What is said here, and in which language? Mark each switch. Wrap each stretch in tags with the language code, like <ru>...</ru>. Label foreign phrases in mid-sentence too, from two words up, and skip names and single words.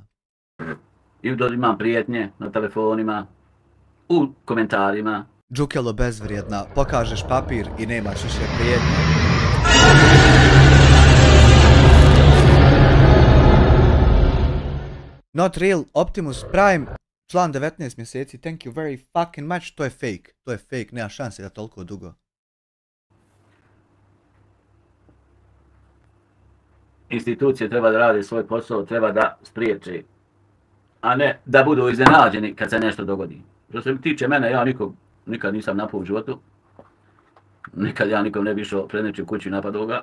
<sr>I imam prijetnje na telefonima, u komentarima. Džukelo, bezvrijedna, pokažeš papir i nemaš više prijetnje.</sr> <en>Not real, Optimus Prime,</en> <sr>član 19 mjeseci,</sr> <en>thank you very fucking much,</en> <sr>to je fake, nema šanse da toliko dugo. Institucije treba da rade svoj posao, treba da spriječe, a ne da budu iznenađeni kad se nešto dogodi. Što se tiče mene, ja nikad nisam napao u životu, nikad ja nikom ne bi išao pred nečiju kuću i napadao ga.</sr>